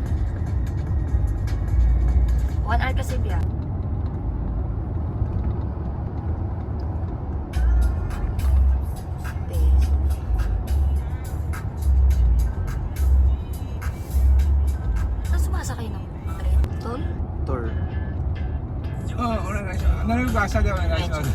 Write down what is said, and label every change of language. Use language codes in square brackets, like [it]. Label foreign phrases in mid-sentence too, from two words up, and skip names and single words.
[tl] 1 hour kasi biya. Saan sumasakay ng train? Tol? Tour. [ja] お願いします。なるべく明日でお願いします。